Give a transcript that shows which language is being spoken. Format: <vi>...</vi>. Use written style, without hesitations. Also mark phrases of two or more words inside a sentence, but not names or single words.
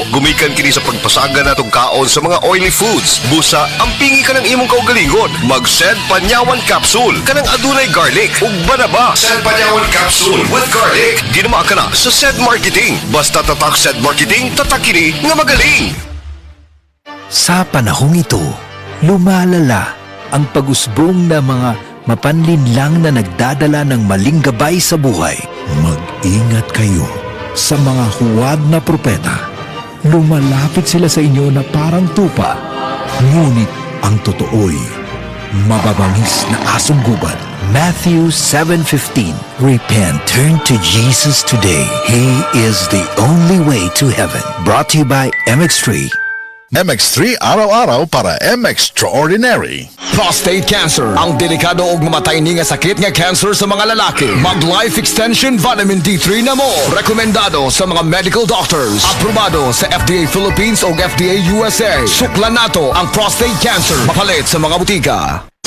<ceb>Gumikan kini sa pagpasaga natong kaon sa mga</ceb> <en>oily foods.</en> <ceb>Busa, ampingi ka ng imong kaugalingon. Mag-Sed Panyawan Capsule kanang adunay garlic ug banaba. Sed Panyawan Capsule</ceb> <en>with garlic.</en> <ceb>Ginama ka na sa Sed Marketing. Basta tatak Sed Marketing, tatak kini nga magaling.</ceb> <tl>Sa panahong ito, lumalala ang pag-usbong na mga mapanlinlang na nagdadala ng maling gabay sa buhay. Mag-ingat kayo sa mga huwad na propeta. Lumalapit sila sa inyo na parang tupa, ngunit ang totoo'y mababangis na asong gubat.</tl> <en>Matthew 7:15. Repent, turn to Jesus today. He is the only way to heaven. Brought to you by MX3.</en> <tl>MX3 araw-araw para MX-Extraordinary.</tl> <en>Prostate cancer,</en> <ceb>ang delikado ug mamatay ni nga sakit nga cancer sa mga lalaki. Mag Life Extension Vitamin D3 na mo. Rekomendado sa mga</ceb> <en>medical doctors.</en> <ceb>Aprobado sa FDA Philippines ug FDA USA. Suklan nato ang prostate cancer. Mapalit sa mga butika.</ceb>